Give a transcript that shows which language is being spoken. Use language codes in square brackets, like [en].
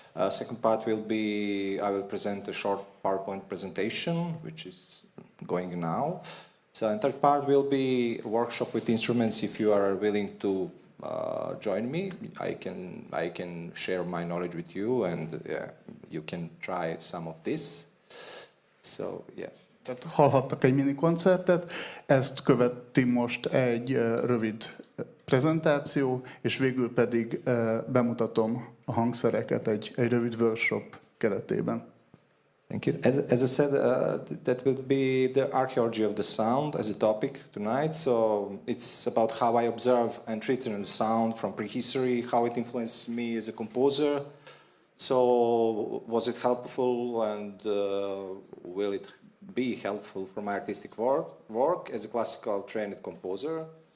[en] Second part will be, I will present a short PowerPoint presentation, which is going now. So, and third part will be a workshop with instruments. If you are willing to join me, I can share my knowledge with you, and you can try some of this. So, yeah. [hu] Tehát hallhattak egy mini koncertet, ezt követi most egy rövid prezentáció, és végül pedig bemutatom a hangszereket egy rövid workshop keretében. [en] Thank you. As I said, that will be the archaeology of the sound as a topic tonight. So it's about how I observe and treat the sound from prehistory, how it influenced me as a composer. So was it helpful, and will it be helpful for my artistic work as a classical trained composer?